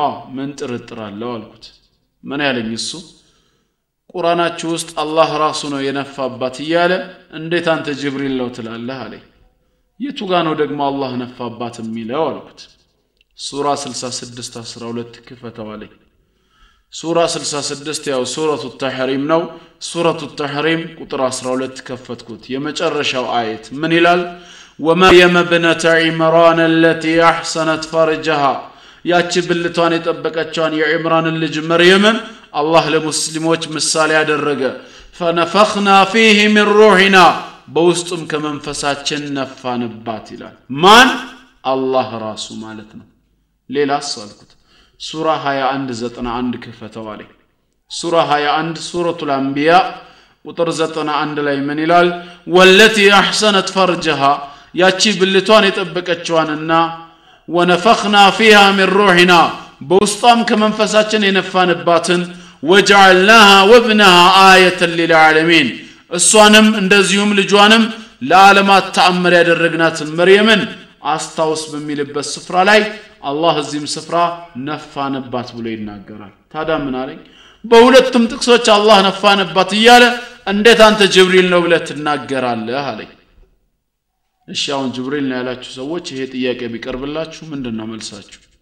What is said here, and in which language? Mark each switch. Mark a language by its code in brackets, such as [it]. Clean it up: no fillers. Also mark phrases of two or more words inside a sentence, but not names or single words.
[am] ምን ጥርጥር አለው አልኩት ምን ያለኝ እሱ ቁርአናችሁ ውስጥ አላህ ራሱ ነው የነፋባት ይያለ እንዴት አንተ ጅብሪል ነው ትላለህ አለኝ የቱ ጋር ነው ደግሞ አላህ ነፋባት የሚለው አልኩት ሱራ 66 12 ክፈተዋለኝ ሱራ 66 ያው ሱረቱ ተሕሪም ነው ሱረቱ ተሕሪም ቁጥር 12 ከፈትኩት የመጨረሻው አየት ምን ይላል [ar] ومريم ابنة عمران التي أحسنت فرجها [am] ያቺ ብልቷን የጠበቀችዋን የዒምራን ልጅ መርየምን አላህ ለሙስሊሞች ምሳሌ ያደረገ [ar] فنفخنا فيه من روحنا [am] በውስጡም ከመንፈሳችን ነፋንባት ይላል ማን አላህ ራሱ ማለት ነው ሌላስ አልኩት ሱራ 21 ክፈተዋለኝ ሱራ 21 ሱረቱል አንቢያ ቁጥር 91 ላይ ምን ይላል [ar] والتي أحسنت فرجها [am] ያቺ ብልቷን የጠበቀችዋንና [ar] ونفخنا فيها من روحنا [am] በውስጧም ከመንፈሳችን የነፋንባትን [ar] وجعلناها وابنها آية للعالمين [am] እሷንም እንደዚሁም ልጇንም ለዓለማት ተአምር ያደረግናትን መርየምን አስታውስ በሚልበት ስፍራ ላይ አላህ እዚህም ስፍራ ነፋንባት ብሎ ይናገራል ታዲያ ምን አለኝ በሁለቱም ጥቅሶች አላህ ነፋንባት እያለ እንዴት አንተ ጅብሪል ነው ብለህ ትናገራለህ አለኝ እሺ አሁን ጅብሪል ነው ያላችሁ ሰዎች ይሄ ጥያቄ ቢቀርብላችሁ ምንድነው መልሳችሁ